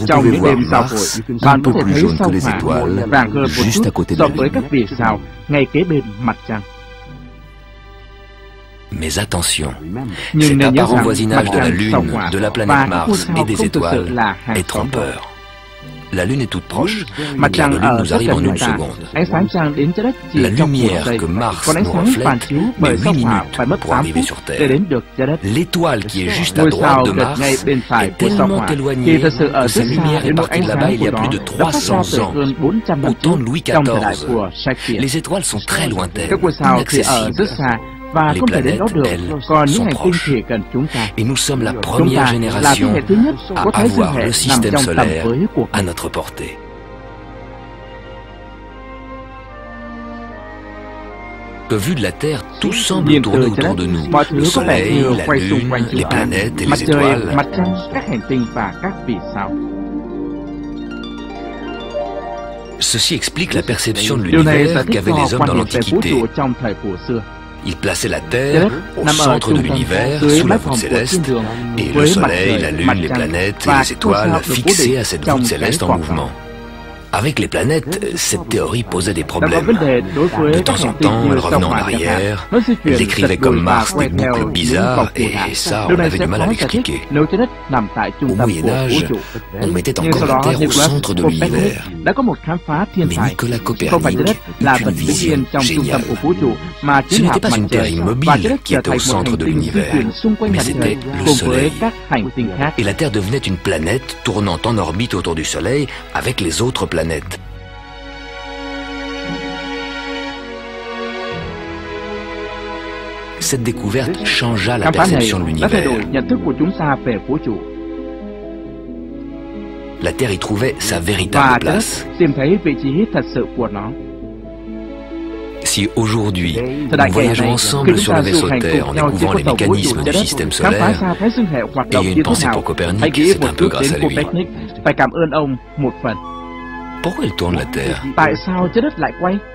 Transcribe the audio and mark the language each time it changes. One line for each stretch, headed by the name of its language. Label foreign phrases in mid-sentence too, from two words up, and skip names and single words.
Vietnamese: Trong
French: pouvez
Vietnamese: những
French: voir
Vietnamese: đêm giao hội,
French: Mars un
Vietnamese: bạn có
French: peu
Vietnamese: thể
French: plus
Vietnamese: thấy
French: jaune
Vietnamese: sao
French: que les
Vietnamese: Hỏa
French: étoiles,
Vietnamese: vàng hơn một
French: juste à
Vietnamese: chút
French: côté de
Vietnamese: so
French: la
Vietnamese: với các
French: Lune.
Vietnamese: vì sao ngay kế bên mặt trăng.
French: Mais attention,
Vietnamese: Nhưng
French: cet
Vietnamese: nên nhớ
French: apparent
Vietnamese: rằng
French: voisinage
Vietnamese: mặt
French: de la
Vietnamese: trăng, sao
French: Lune,
Vietnamese: Hỏa
French: de la
Vietnamese: và
French: planète
Vietnamese: các ngôi
French: Mars
Vietnamese: sao
French: et des
Vietnamese: không thực sự
French: étoiles
Vietnamese: là hàng
French: est
Vietnamese: xóm.
French: trompeur. La Lune est toute proche,
Vietnamese: Mặt
French: la
Vietnamese: trăng
French: Lune
Vietnamese: ở
French: nous
Vietnamese: rất
French: arrive
Vietnamese: gần
French: en
Vietnamese: chúng
French: une
Vietnamese: ta.
French: seconde.
Vietnamese: Ánh sáng trăng đến trái đất chỉ
French: La
Vietnamese: trong một
French: lumière
Vietnamese: giây.
French: que Mars
Vietnamese: Còn ánh
French: nous
Vietnamese: sáng
French: reflète
Vietnamese: phản chiếu
French: met
Vietnamese: bởi 8 sao Hỏa
French: minutes
Vietnamese: phải mất
French: pour 8 arriver
Vietnamese: phút
French: sur
Vietnamese: để
French: Terre.
Vietnamese: đến được trái đất.
French: L'étoile qui est juste à
Vietnamese: Ngôi
French: droite
Vietnamese: sao
French: de
Vietnamese: gần ngay
French: Mars
Vietnamese: bên phải
French: est
Vietnamese: của sao
French: tellement
Vietnamese: Hỏa thì
French: éloignée
Vietnamese: thật sự ở
French: que sa
Vietnamese: rất xa
French: lumière
Vietnamese: đến
French: est
Vietnamese: nỗi
French: partie
Vietnamese: ánh
French: de là-bas
Vietnamese: sáng
French: il y
Vietnamese: của
French: a
Vietnamese: nó
French: plus de
Vietnamese: đã phát ra 300 từ
French: ans,
Vietnamese: hơn 400 năm
French: au temps de Louis
Vietnamese: trước trong thời đại
French: XIV.
Vietnamese: của Shakespeare.
French: Les étoiles sont très lointaines,
Vietnamese: Các ngôi sao thì ở rất
French: inaccessibles.
Vietnamese: xa và
French: Les
Vietnamese: không thể đến đó được,
French: planètes,
Vietnamese: còn
French: elles,
Vietnamese: những
French: sont
Vietnamese: hành tinh
French: proches.
Vietnamese: thì gần chúng ta.
French: Et nous sommes la
Vietnamese: Chúng
French: première
Vietnamese: ta là thế
French: génération
Vietnamese: hệ thứ nhất
French: à
Vietnamese: có thái dương
French: avoir
Vietnamese: hệ
French: le
Vietnamese: nằm
French: système
Vietnamese: trong tầm
French: solaire
Vietnamese: với của
French: à
Vietnamese: mình.
French: notre portée. Que vu de la Terre, tout semble
Vietnamese: Nhìn
French: tourner
Vietnamese: từ trái
French: autour
Vietnamese: đất,
French: de nous.
Vietnamese: mọi thứ
French: Le
Vietnamese: có vẻ như
French: Soleil, la
Vietnamese: quay xung
French: Lune,
Vietnamese: quanh chúng
French: les
Vietnamese: ta.
French: planètes et
Vietnamese: Mặt
French: les
Vietnamese: trời,
French: étoiles.
Vietnamese: mặt trăng, các hành tinh và các vì sao.
French: Ceci explique la perception de
Vietnamese: Điều này giải
French: l'univers
Vietnamese: thích
French: qu'avaient
Vietnamese: cho
French: les hommes
Vietnamese: quan
French: dans
Vietnamese: niệm về vũ
French: l'Antiquité.
Vietnamese: trụ trong thời cổ xưa.
French: Ils plaçaient la
Vietnamese: Trái
French: Terre
Vietnamese: đất
French: au
Vietnamese: nằm ở
French: centre
Vietnamese: trung
French: de
Vietnamese: tâm,
French: l'univers,
Vietnamese: dưới
French: sous la
Vietnamese: mái
French: voûte
Vietnamese: vòm của
French: céleste,
Vietnamese: thiên đường,
French: et le
Vietnamese: với mặt
French: Soleil,
Vietnamese: trời,
French: la
Vietnamese: mặt
French: Lune, les
Vietnamese: trăng
French: planètes
Vietnamese: và
French: et les
Vietnamese: các ngôi sao
French: étoiles
Vietnamese: được cố
French: fixés
Vietnamese: định
French: à cette
Vietnamese: trong
French: voûte
Vietnamese: cái
French: céleste en
Vietnamese: vòng
French: mouvement. Avec les planètes, cette théorie posait des
Vietnamese: Đã có
French: problèmes.
Vietnamese: vấn đề đối với
French: De
Vietnamese: các
French: temps en
Vietnamese: hành tinh
French: temps,
Vietnamese: như
French: elles
Vietnamese: sao
French: revenaient en
Vietnamese: Hỏa chẳng hạn.
French: arrière,
Vietnamese: Nó di chuyển
French: elles décrivaient
Vietnamese: giật
French: comme
Vietnamese: lùi và
French: Mars
Vietnamese: quay
French: des
Vietnamese: theo
French: boucles
Vietnamese: những
French: bizarres,
Vietnamese: vòng cụ
French: et
Vietnamese: thể.
French: ça,
Vietnamese: Điều
French: on
Vietnamese: này
French: avait
Vietnamese: sẽ
French: du mal à
Vietnamese: khó giải thích
French: l'expliquer.
Vietnamese: nếu trái đất nằm tại trung
French: Au
Vietnamese: tâm
French: Moyen
Vietnamese: của vũ
French: Âge,
Vietnamese: trụ.
French: on mettait
Vietnamese: Nhưng sau
French: encore
Vietnamese: đó,
French: la Terre au
Vietnamese: Nicolas
French: centre de
Vietnamese: Copernicus
French: l'univers.
Vietnamese: đã có một khám phá thiên
French: Mais
Vietnamese: tài.
French: Nicolas
Vietnamese: Không phải trái đất
French: Copernic
Vietnamese: là
French: eut
Vietnamese: vật
French: une
Vietnamese: vĩnh yên
French: vision
Vietnamese: trong trung tâm
French: géniale.
Vietnamese: của vũ trụ, mà
French: Ce
Vietnamese: chính là
French: n'était pas
Vietnamese: mặt
French: une
Vietnamese: trời,
French: Terre immobile
Vietnamese: và trái đất
French: qui
Vietnamese: trở
French: était au
Vietnamese: thành một
French: centre
Vietnamese: hành
French: de
Vietnamese: tinh di
French: l'univers,
Vietnamese: chuyển xung quanh
French: mais
Vietnamese: mặt trời
French: c'était le
Vietnamese: cùng với
French: Soleil.
Vietnamese: các hành tinh khác.
French: Et la Terre devenait une planète tournant en orbite autour du Soleil avec les autres planètes. Cette découverte changea la
Vietnamese: Khám phá này
French: perception de
Vietnamese: đã thay đổi
French: l'univers.
Vietnamese: nhận thức của chúng ta về vũ trụ
French: La Terre y trouvait sa
Vietnamese: và
French: véritable
Vietnamese: trái đất
French: place.
Vietnamese: tìm thấy vị trí thật sự của nó.
French: Si aujourd'hui,
Vietnamese: Thời đại
French: nous
Vietnamese: ngày
French: voyageons
Vietnamese: nay,
French: ensemble
Vietnamese: khi
French: sur
Vietnamese: chúng
French: le
Vietnamese: ta du
French: vaisseau
Vietnamese: hành
French: Terre
Vietnamese: cùng
French: en
Vietnamese: nhau trên
French: découvrant
Vietnamese: con
French: les
Vietnamese: tàu vũ trụ
French: mécanismes
Vietnamese: trái
French: du
Vietnamese: đất,
French: système
Vietnamese: khám phá
French: solaire,
Vietnamese: ra thái dương hệ hoạt động
French: ayez
Vietnamese: như
French: une
Vietnamese: thế
French: pensée
Vietnamese: nào,
French: pour Copernic,
Vietnamese: hãy nghĩ
French: c'est
Vietnamese: một
French: un peu
Vietnamese: chút
French: grâce
Vietnamese: đến
French: à lui.
Vietnamese: Copernic, phải cảm ơn ông một phần.
French: Pourquoi elle tourne la Terre?
Vietnamese: Tại sao trái đất lại quay?